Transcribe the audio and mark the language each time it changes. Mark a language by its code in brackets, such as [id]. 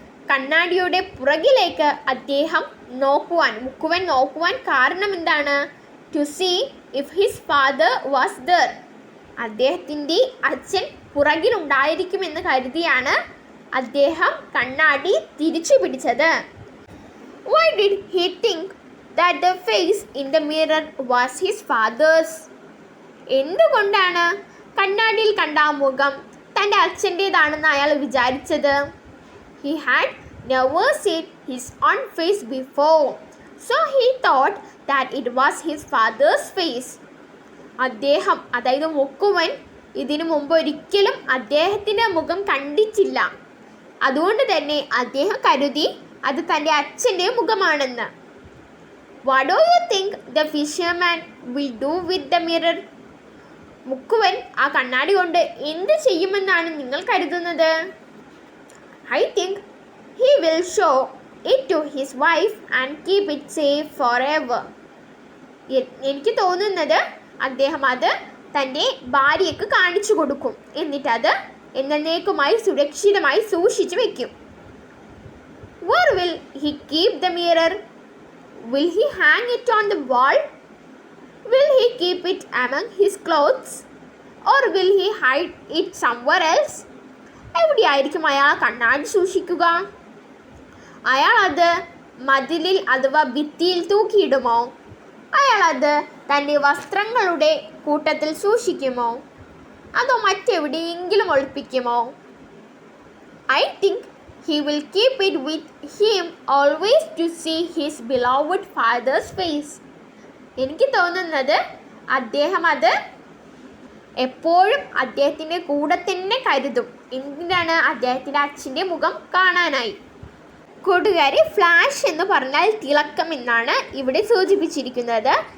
[ml] കണ്ണാടിയുടെ പുറകിലേക്ക് അദ്ദേഹം മുക്കുവൻ നോക്കുവാൻ കാരണം എന്താണ്? [en] To see if his father was there. [ml] അദ്ദേഹത്തിൻ്റെ അച്ഛൻ പുറകിലുണ്ടായിരിക്കുമെന്ന് കരുതിയാണ് അദ്ദേഹം കണ്ണാടി തിരിച്ചു പിടിച്ചത്. [en] Why did he think that the face in the mirror was his father's? [ml] എന്തുകൊണ്ടാണ് കണ്ണാടിയിൽ കണ്ട ആ മുഖം തൻ്റെ അച്ഛൻ്റേതാണെന്ന് അയാൾ വിചാരിച്ചത്? [en] He had never seen his own face before, so he thought that it was his father's face. [ml] അദ്ദേഹം, അതായത് മുക്കുവൻ, ഇതിനു മുമ്പ് ഒരിക്കലും അദ്ദേഹത്തിൻ്റെ മുഖം കണ്ടിട്ടില്ല. അതുകൊണ്ട് തന്നെ അദ്ദേഹം കരുതി അത് തൻ്റെ അച്ഛൻ്റെ മുഖമാണെന്ന്. [en] What do you think the fisherman will do with the mirror? [ml] മുക്കുവൻ ആ കണ്ണാടി കൊണ്ട് എന്ത് ചെയ്യുമെന്നാണ് നിങ്ങൾ കരുതുന്നത്? [en] I think he will show it to his wife and keep it safe forever. [ml] എനിക്ക് തോന്നുന്നത് അദ്ദേഹം അത് തൻ്റെ ഭാര്യയ്ക്ക് കാണിച്ചു കൊടുക്കും, എന്നിട്ട് അത് എന്നേക്കുമായി സുരക്ഷിതമായി സൂക്ഷിച്ചു വെക്കും. [en] Where will he keep the mirror? Will he hang it on the wall? Will he keep it among his clothes? Or will he hide it somewhere else? [ml] എവിടെയായിരിക്കും അയാൾ കണ്ണാടി സൂക്ഷിക്കുക? അയാൾ അത് മതിലിൽ അഥവാ ഭിത്തിയിൽ തൂക്കിയിടുമോ? അയാൾ അത് തൻ്റെ വസ്ത്രങ്ങളുടെ കൂട്ടത്തിൽ സൂക്ഷിക്കുമോ? അതോ മറ്റെവിടെയെങ്കിലും ഒളിപ്പിക്കുമോ? [en] I think he will keep it with him always to see his beloved father's face. [ml] എനിക്ക് തോന്നുന്നത് അദ്ദേഹം അത് എപ്പോഴും അദ്ദേഹത്തിൻ്റെ കൂടെ തന്നെ കരുതും. എന്തിനാണ്? അദ്ദേഹത്തിൻ്റെ അച്ഛൻ്റെ മുഖം കാണാനായി. കൂട്ടുകാരെ, ഫ്ലാഷ് എന്ന് പറഞ്ഞാൽ തിളക്കം എന്നാണ് ഇവിടെ സൂചിപ്പിച്ചിരിക്കുന്നത്.